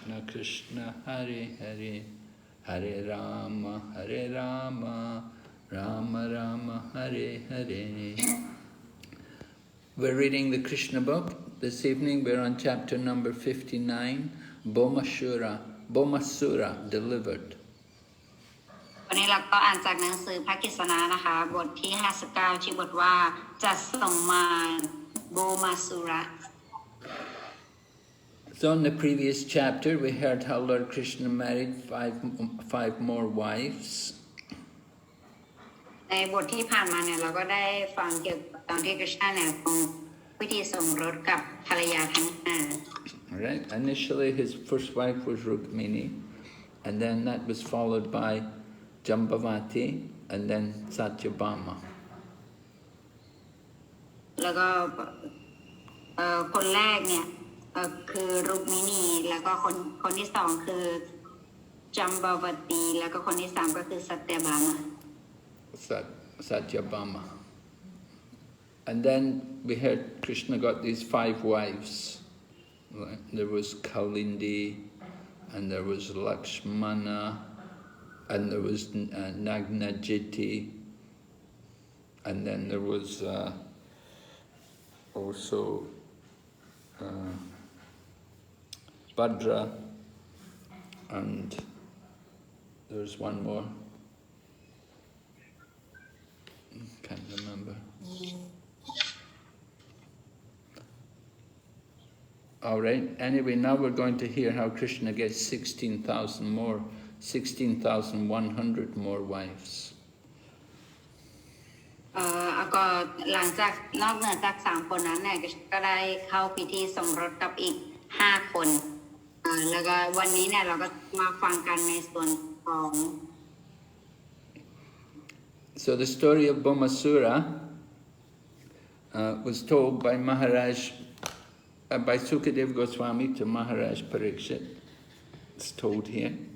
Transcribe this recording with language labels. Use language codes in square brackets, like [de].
[sa] Krishna, Hare Hare, Hare Rama, Rama Rama, Hare Hare. [en] We're reading the Krishna book. This evening we're on chapter number 59, Bhaumāsura, Delivered. [th] วันนี้เราก็อ่านจากหนังสือพระกฤษณานะคะบทที่59ชื่อบทว่าจัดส่งมารโบมาสุระ [en] So in the previous chapter we heard how Lord Krishna married five more wives. [th] ในบทที่ผ่านมาเนี่ยเราก็ได้ฟังเกี่ยวกับตอนที่กฤษณะเนี่ยทรงพิธีสมรสกับภรรยาทั้ง5 [en] Right. Initially his first wife was Rukmini, and then that was followed by Jambavati, and then Satyabhama. [th] แล้วก็คนแรกเนี่ยคือรุกมินีแล้วก็คนที่2คือจัมบาวตีแล้วก็คนที่3ก็คือสัตยบามา [en] Satyabhama. And then we heard Krishna got these 5 wives. There was Kalindi, and there was Lakshmana, and there was Nagnajiti, and then there was also Bhadra, and there's one more. Can't remember. All right. Anyway, now we're going to hear how Krishna gets 16,100 more wives. [th] ก็หลังจากนอกเหนือจาก3คนนั้นเนี่ยก็ได้เข้าพิธีสมรสกับอีก5คนแล้วก็วันนี้เนี่ยเราก็มาฟังกันในส่วนของ [en] So the story of Bhaumāsura was told by Maharaj, by Sukadev Goswami to Maharaj Parikshit. It's told here.